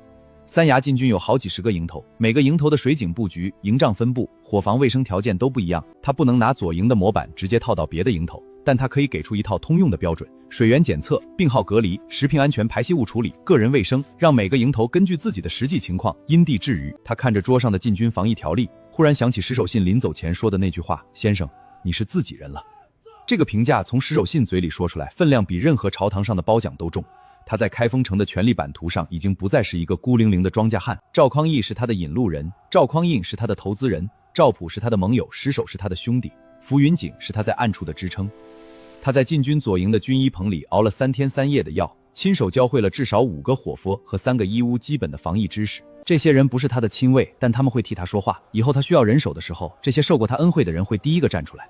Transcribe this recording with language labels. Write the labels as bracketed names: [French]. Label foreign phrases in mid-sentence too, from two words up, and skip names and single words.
[Chinese] 三衙禁軍有好幾十個營頭，每個營頭的水井佈局、營帳分佈、伙房衛生條件都不一樣。他不能拿左營的模板直接套到別的營頭，但他可以給出一套通用的標準：水源檢測、病號隔離、食品安全、排泄物處理、個人衛生，讓每個營頭根據自己的實際情況因地制宜。他看着桌上的禁軍防疫條例，忽然想起石守信臨走前說的那句話：先生，你是自己人了。這個評價從石守信嘴裡說出來，分量比任何朝堂上的褒獎都重。他在開封城的權力版圖上已經不再是一個孤零零的莊稼漢，趙匡胤是他的引路人，趙匡胤是他的投資人，趙普是他的盟友，石守是他的兄弟，浮雲錦是他在暗處的支撐。他在禁軍左營的軍醫棚裡熬了3天3夜的藥，親手教會了至少5個夥夫和3個醫務基本的防疫知識。這些人不是他的親衛，但他們會替他說話。以後他需要人手的時候，這些受過他恩惠的人會第一個站出來。